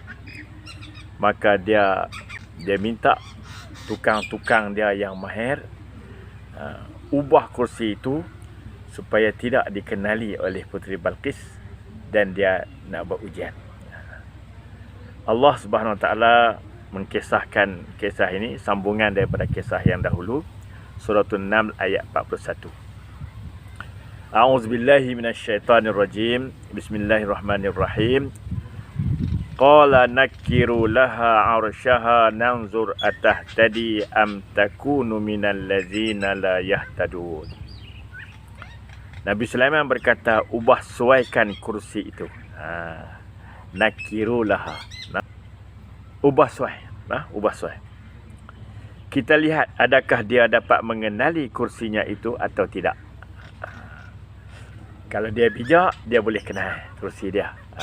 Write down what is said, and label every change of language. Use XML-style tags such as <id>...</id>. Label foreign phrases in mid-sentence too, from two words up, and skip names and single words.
<ms>Maka dia minta tukang-tukang dia yang mahir ubah kursi itu supaya tidak dikenali oleh Puteri Balqis dan dia nak buat ujian. Allah</ms> <ar>سبحانه وتعالى</ar> <ms>mengkisahkan kisah ini sambungan daripada kisah yang dahulu, surah An-Naml ayat 41.</ms> <ar>أعوذ بالله من الشيطان الرجيم. بسم الله الرحمن الرحيم. قال نكروا لها عرشها ننظر أتهتدي أم تكون من الذين لا يهتدون.</ar> <ms>Nabi Sulaiman berkata, ubah suaikan kursi itu.</ms> <ar>نكروا لها.</ar> <ms>Ubah suai. Ubah suai. Kita lihat adakah dia dapat mengenali kursinya itu atau tidak. Kalau dia bijak, dia boleh kenal kursi dia.</ms>